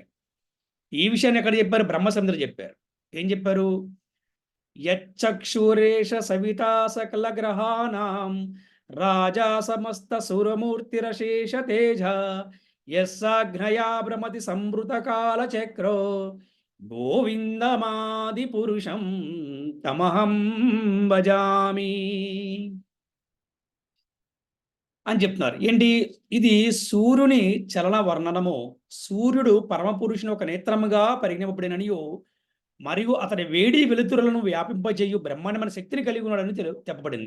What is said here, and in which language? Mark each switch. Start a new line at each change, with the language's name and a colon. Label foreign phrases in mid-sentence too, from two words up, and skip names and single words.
Telugu: ఈ విషయాన్ని ఎక్కడ చెప్పారు? బ్రహ్మసముద్రుడు చెప్పారు. ఏం చెప్పారు?
Sanskrit: యచ్చక్షురేష సవితా సకల గ్రహానాం రాజా సమస్త సురమూర్తిరశేష తేజ యస్సాగ్నయా భ్రమతి సంవృత కాల చక్రో గోవిందమాది పురుషం తమహం భజామి
Telugu: అని చెప్తున్నారు. ఏంటి ఇది? సూర్యుని చలన వర్ణనము. సూర్యుడు పరమపురుషుని ఒక నేత్రముగా పరిగణింపబడిననియు మరియు అతని వేడి వెలుతురులను వ్యాపింపజేయు బ్రహ్మాండమైన శక్తిని కలిగి ఉన్నాడని చెప్పబడింది.